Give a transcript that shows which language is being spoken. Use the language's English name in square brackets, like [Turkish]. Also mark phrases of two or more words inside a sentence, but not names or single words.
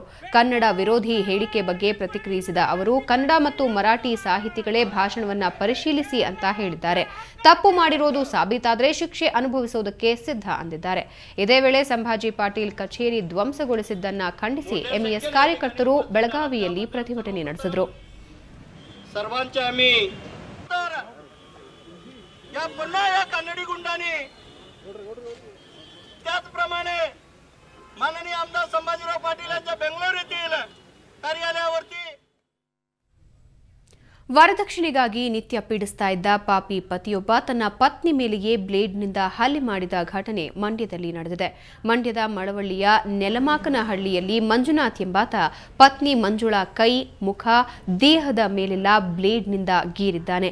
[Kannada] ಕನ್ನಡ ವಿರೋಧಿ ಹೇಳಿಕೆ ಬಗ್ಗೆ ಪ್ರತಿಕ್ರಿಯಿಸಿದ ಅವರು, ಕನ್ನಡ ಮತ್ತು ಮರಾಠಿ ಸಾಹಿತಿಗಳೇ ಭಾಷಣವನ್ನ ಪರಿಶೀಲಿಸಿ ಅಂತ ಹೇಳಿದ್ದಾರೆ. ತಪ್ಪು ಮಾಡಿರೋದು ಸಾಬೀತಾದರೆ ಶಿಕ್ಷೆ ಅನುಭವಿಸುವುದಕ್ಕೆ ಸಿದ್ಧ ಅಂದಿದ್ದಾರೆ. ಇದೇ ವೇಳೆ ಸಂಭಾಜಿ ಪಾಟೀಲ್ ಕಚೇರಿ ಧ್ವಂಸಗೊಳಿಸಿದ್ದನ್ನ ಖಂಡಿಸಿ ಎಂಇಎಸ್ ಕಾರ್ಯಕರ್ತರು ಬೆಳಗಾವಿಯಲ್ಲಿ ಪ್ರತಿಭಟನೆ ನಡೆಸಿದರು. [Marathi] सर्वांचे आम्ही या पुन्हा या कन्नडी गुंडांनी त्याचप्रमाणे माननीय आमदार संभाजीराव पाटील यांच्या बेंगळूरू येथील कार्यालयावरती [Kannada] ವರದಕ್ಷಿಣೆಗಾಗಿ ನಿತ್ಯ ಪೀಡಿಸ್ತಾ ಇದ್ದ ಪಾಪಿ ಪತಿಯೊಬ್ಬ ತನ್ನ ಪತ್ನಿ ಮೇಲೆಯೇ ಬ್ಲೇಡ್ನಿಂದ ಹಲ್ಲೆ ಮಾಡಿದ ಘಟನೆ ಮಂಡ್ಯದಲ್ಲಿ ನಡೆದಿದೆ. ಮಂಡ್ಯದ ಮಳವಳ್ಳಿಯ ನೆಲಮಾಕನಹಳ್ಳಿಯಲ್ಲಿ ಮಂಜುನಾಥ್ ಎಂಬಾತ ಪತ್ನಿ ಮಂಜುಳಾ ಕೈ, ಮುಖ, ದೇಹದ ಮೇಲೆಲ್ಲ ಬ್ಲೇಡ್ನಿಂದ ಗೀರಿದ್ದಾನೆ.